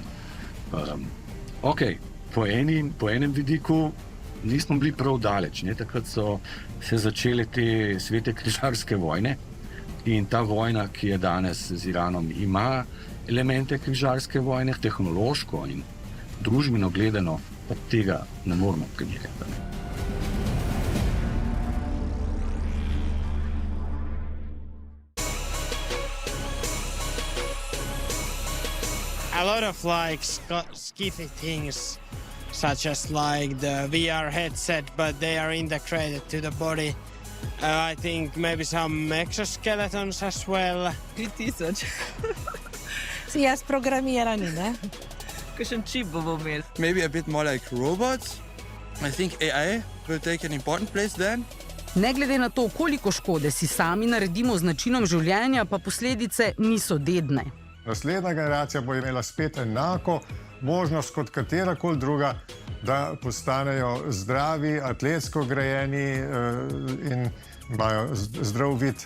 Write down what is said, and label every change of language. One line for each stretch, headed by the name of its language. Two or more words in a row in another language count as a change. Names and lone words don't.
Slovenian: Ok, po enem vidiku nismo bili prav daleč. Ne? Takrat so se začele te svete križarske vojne in ta vojna, ki je danes z Iranom, ima elemente križarske vojne, tehnološko in družbeno gledano, pa tega ne moramo primerjati.
English: A lot of like skiffy things, such as like the VR headset, but they are integrated to the body. I think maybe some exoskeletons as well. 3000.
Slovenian: Si jaz programirani, ne? Kakšen čip bomo imeli?
English: Maybe a bit more like robots. I think AI will take an important place then.
Slovenian: Ne glede na to, koliko škode si sami naredimo z načinom življenja, pa posledice niso dedne. Naslednja generacija bo imela spet enako možnost kot katerakoli druga, da postanejo zdravi, atletsko grajeni in imajo zdrav vid.